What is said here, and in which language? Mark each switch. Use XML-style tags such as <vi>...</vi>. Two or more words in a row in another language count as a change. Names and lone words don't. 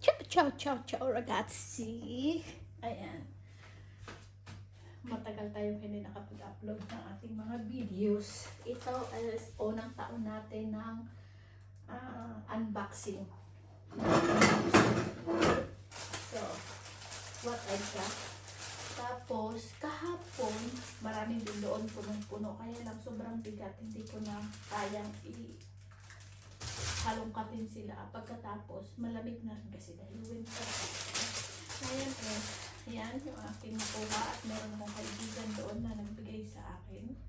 <it>Ciao, ciao, ciao ragazzi!</it> <tl>Ayan. Matagal tayong hindi nakapag-upload ng ating mga videos. Ito is unang taon natin ng unboxing.</tl> <en>So, what I got.</en> <tl>Tapos, kahapon, maraming din doon punong-puno. Kaya lang sobrang bigat. Hindi ko na kayang halongkatin sila. Pagkatapos, malamig na rin kasi dahil winter. Ayan yan yung aking nakuha at meron akong kaibigan doon na nagbigay sa akin.</tl>